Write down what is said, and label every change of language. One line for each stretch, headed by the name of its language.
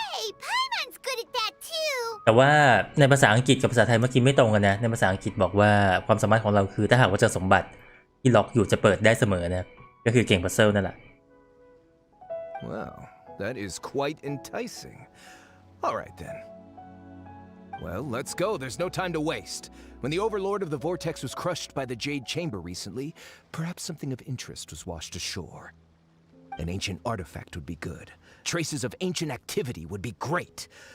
English: Hey, Paimon's good at that too.
Thai: แต่ว่าในภาษาอังกฤษกับภาษาไทยเมื่อกี้ไม่ตรงกันนะ ในภาษาอังกฤษบอกว่าความสามารถของเราคือถ้าหากว่าเจอสมบัติที่ล็อกอยู่จะเปิดได้เสมอนะครับก็คือเก่งพัซเซิลนั่นแหละ
English: Well, that is quite enticing. All right then. Well, let's go. There's no time to waste. When the overlord of the vortex was crushed by the Jade Chamber recently, perhaps something of interest was washed ashore. An ancient artifact would be good. Traces of ancient activity would be great.